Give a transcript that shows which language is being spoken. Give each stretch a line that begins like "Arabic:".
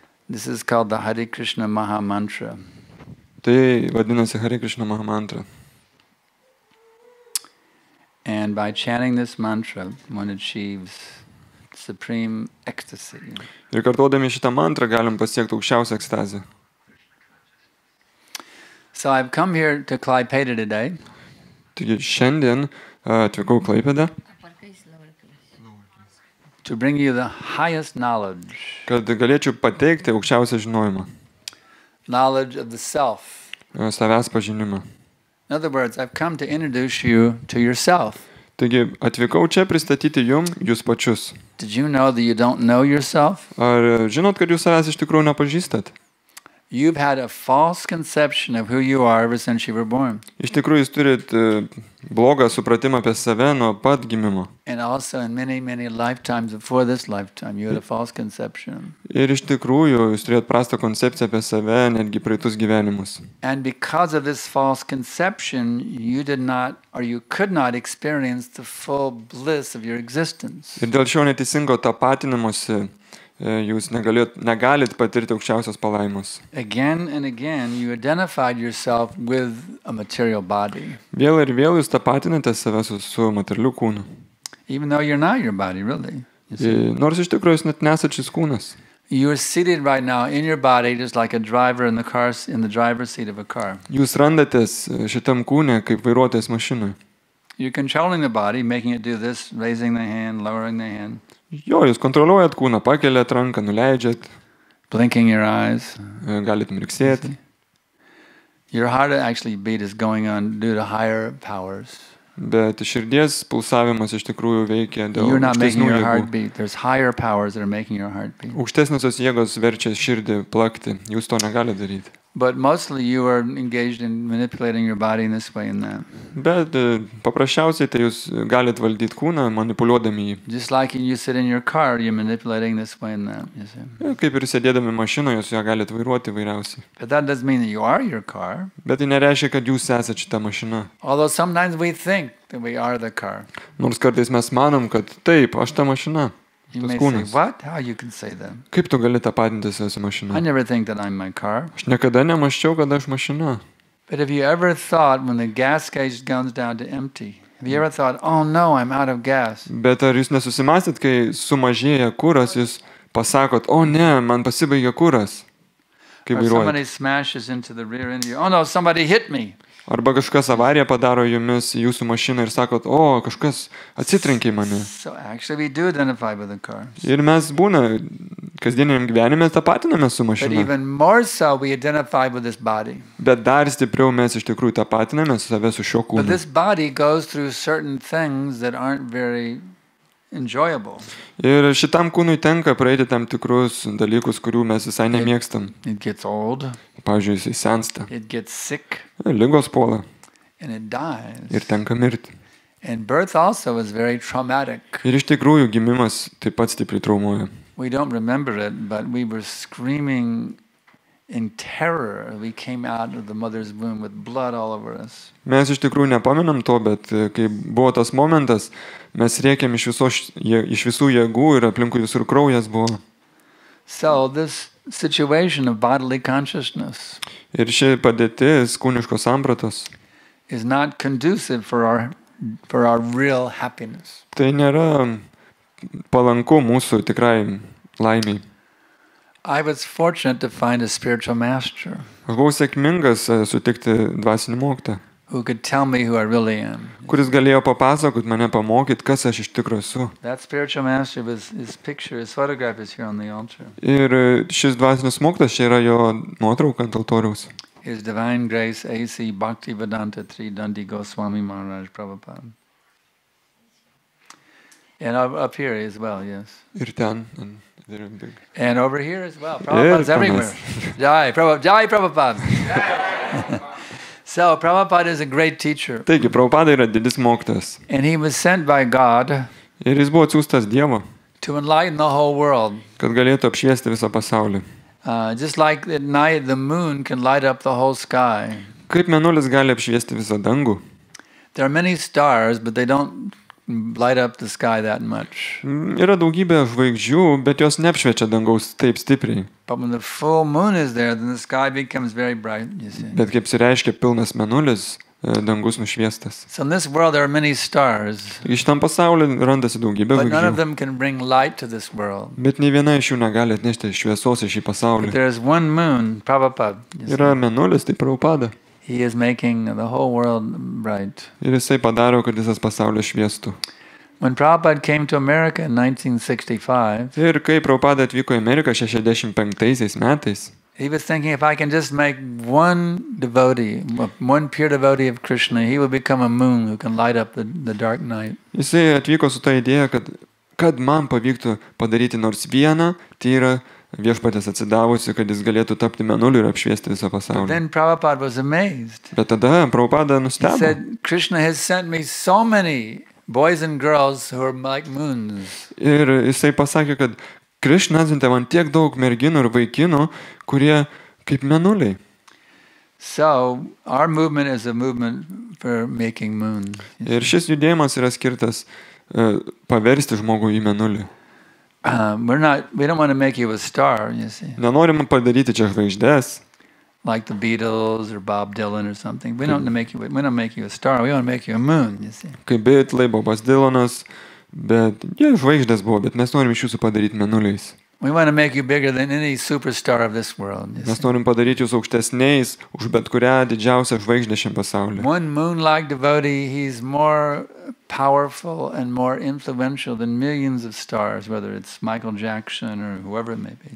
English: This is called the Hare Krishna Maha Mantra.
Lithuanian: Tai vadinasi Hare Krishna Maha Mantra.
English: And by chanting this mantra, one achieves supreme ecstasy.
Lithuanian: Ir kartuodami šitą mantrą galim pasiekti aukščiausią ekstazę.
English: So I've come here to Klaipėda today.
Lithuanian: Taigi šiandien atvykau Klaipėdą,
English: to bring you the highest knowledge.
Lithuanian: Kad galėčiau pateikti aukščiausią žinojimą.
English: Knowledge of the self.
Lithuanian: Savęs pažinimą.
English: In other words, I've come to introduce you to yourself.
Lithuanian: Taigi atvykau čia pristatyti jūs pačius.
English: Did you know that you don't know yourself?
Lithuanian: Ar žinot, kad jūs savęs iš tikrųjų nepažįstat?
English: You've had a false conception of who you are ever since you were born.
Lithuanian: Iš tikrųjų jūs turit blogą supratimą apie save nuo pat gimimo.
English: And also in many lifetimes before this lifetime, you had a false conception.
Lithuanian: Ir iš tikrųjų jūs turėjot prastą koncepciją apie save, netgi praeitus gyvenimus.
English: And because of this false conception, you did not, or you could not experience the full bliss of your existence.
Lithuanian: Ir dėl šio neteisingo tapatinimuose jūs negalit patirti aukščiausios palaimos.
English: Again and again, you identified yourself with a material body.
Lithuanian: Vėl ir vėl jūs tapatinate save su materialiu kūnu.
English: Even though you're not your body, really.
Lithuanian: Nors iš tikrųjų jūs net nesat šis kūnas.
English: You are seated right now in your body, just like a driver in the driver's seat of a car.
Lithuanian: Jūs randatės šitam kūne kaip vairuotojas mašinoje.
English: You're controlling the body, making it do this, raising the hand, lowering the hand.
Lithuanian: Jo, jūs kontroliuojat kūną, pakeliat ranką, nuleidžiat.
English: Blinking your eyes.
Lithuanian: Galit mirksėti.
English: Your heart actually beat is going on due to higher powers.
Lithuanian: Bet širdies pulsavimas iš tikrųjų veikia dėl
English: You're not making
Lithuanian: aukštesnių
English: your heart
Lithuanian: jėgų.
English: beat. There's higher powers that are making your heart beat.
Lithuanian: Aukštesniosios jėgos verčia širdį plakti. Jūs to negalite daryti.
English: But mostly you are engaged in manipulating your body in this way and that.
Lithuanian: Bet paprasčiausiai tai jūs galit valdyti kūną, manipuliuodami jį.
English: Just like you sit in your car, you're manipulating this way and that. You see?
Lithuanian: Kaip ir sėdėdami mašinoje, jūs ją galit vairuoti vairiausiai.
English: But that doesn't mean that you are your car.
Lithuanian: Bet tai nereiškia, kad jūs esate šitą mašiną.
English: Although sometimes we think that we are the car.
Lithuanian: Nors kartais mes manom, kad taip, aš ta mašina.
English: You
Lithuanian: Tas
English: may say,
Lithuanian: kūnas.
English: what? How you can say that?
Lithuanian: Kaip tu gali tapatinti save su mašina?
English: I never think that I'm my car.
Lithuanian: Aš niekada nemaščiau, kad aš mašina.
English: But have you ever thought when the gas gauge goes down to empty, have you ever thought, oh no, I'm out of gas?
Lithuanian: Bet ar jūs nesusimąstėt, kai sumažėja kuras, jūs pasakot, o ne, man pasibaigė kuras, kai
English: Or somebody
Lithuanian: vairuojat.
English: smashes into the rear end of you. Oh no, somebody hit me.
Lithuanian: Arba kažkas avariją padaro jumis į jūsų mašiną ir sakot, o, kažkas atsitrenkė į mane.
English: So actually we do identify with the car.
Lithuanian: Ir mes būna, kasdieniam gyvenime tapatiname su
English: But
Lithuanian: mašina.
English: even more so, we identify with this body.
Lithuanian: Bet dar stipriau mes iš tikrųjų tapatiname save su šiuo
English: But
Lithuanian: kūnu.
English: this body goes through certain things that aren't very enjoyable.
Lithuanian: Ir šitam kūnui tenka praeiti tam tikrus dalykus, kurių mes visai nemėgstam.
English: It gets old,
Lithuanian: Pavyzdžiui, jisai sensta,
English: it gets sick,
Lithuanian: ligos puola
English: and it dies.
Lithuanian: ir tenka mirti.
English: And birth also is very traumatic.
Lithuanian: Ir iš tikrųjų gimimas taip pat stipriai traumuoja.
English: We don't remember it, but we were screaming in terror. We came out of the mother's womb with blood all over us.
Lithuanian: Mes iš tikrųjų nepamenam to, bet kai buvo tas momentas, mes rėkėm iš visų jėgų ir aplinkui visur kraujas buvo.
English: So this situation of bodily consciousness
Lithuanian: Ir ši padėtis kūniškos sampratos,
English: is not conducive for our real happiness.
Lithuanian: tai nėra palanku mūsų tikrai laimiai.
English: I was fortunate to find a spiritual master
Lithuanian: Aš buvau sėkmingas sutikti dvasinį mokytoją,
English: who could tell me who I really am.
Lithuanian: kuris galėjo papasakot, mane pamokyti, kas aš iš tikrųjų esu.
English: That spiritual master his picture, his photograph is here on the altar.
Lithuanian: Ir šis dvasinis mokytojas, čia yra jo nuotrauka ant altoriaus.
English: His Divine Grace A.C. Bhaktivedanta Tri Dandi Goswami Maharaj Prabhupada. And up here as well, yes.
Lithuanian: Ir ten.
English: They're big. And over here as well. Prabhupada's everywhere. Jai Prabhupada. So Prabhupada is a great teacher.
Lithuanian: Taigi, Prabhupada yra didis mokytojas.
English: And he was sent by God
Lithuanian: Ir jis buvo atsiųstas Dievo,
English: to enlighten the whole world.
Lithuanian: kad galėtų apšviesti visą pasaulį.
English: Just like at night the moon can light up the whole sky.
Lithuanian: Kaip mėnulis gali apšviesti visą dangų,
English: There are many stars, but they don't light up the sky that much.
Lithuanian: Yra daugybė žvaigždžių, bet jos neapšviečia dangaus taip stipriai.
English: But when the full moon is there, then the sky becomes very bright, you see.
Lithuanian: Bet kaip reiškia pilnas mėnulis, dangus nušviestas.
English: So in this world there are many stars,
Lithuanian: Iš tam pasaulyje randasi daugybė
English: but none of
Lithuanian: žvaigždžių.
English: them can bring light to this world.
Lithuanian: Bet nei viena iš jų negali atnešti šviesos į šį
English: But
Lithuanian: pasaulį.
English: there is one moon, Prabhupada. You see.
Lithuanian: Yra mėnulis, tai Prabhupada.
English: He is making the whole world bright.
Lithuanian: Ir jisai padaro, kad visas pasaulis šviestų.
English: When Prabhupada came to America in 1965,
Lithuanian: Ir kai Prabhupada atvyko į Ameriką 65 metais,
English: he was thinking, if I can just make one devotee, one pure devotee of Krishna, he will become a moon who can light up the dark night.
Lithuanian: jisai atvyko su ta idėja, kad man pavyktų padaryti nors vieną tyrą viešpatės atsidavusi, kad jis galėtų tapti mėnuliu ir apšviesti visą
English: But
Lithuanian: pasaulį.
English: then Prabhupada was amazed.
Lithuanian: Bet tada Prabhupada
English: He
Lithuanian: nustebo.
English: said, Krishna has sent me so many boys and girls who are like moons.
Lithuanian: Ir jisai pasakė, kad Krišna atsiuntė man tiek daug merginų ir vaikinų, kurie kaip mėnuliai.
English: So our movement is a movement for making moons.
Lithuanian: Ir šis judėjimas yra skirtas paversti žmogų į mėnulį.
English: We don't want to make you a star, you see,
Lithuanian: Nenorim padaryti čia žvaigždės,
English: like the Beatles or Bob Dylan or something. We don't make you a star. We want to make you a moon, you see.
Lithuanian: kaip Beatlai, Bobas Dylanas, bet jie žvaigždės buvo, bet mes norim iš jūsų padaryti mėnuliais.
English: We want to make you bigger than any superstar of this world. You
Lithuanian: Mes
English: see.
Lithuanian: norim padaryti jūs aukštesniais už bet kurią didžiausią žvaigždę šiam pasauliu.
English: One moon-like devotee, he's more powerful and more influential than millions of stars, whether it's Michael Jackson or whoever it may be.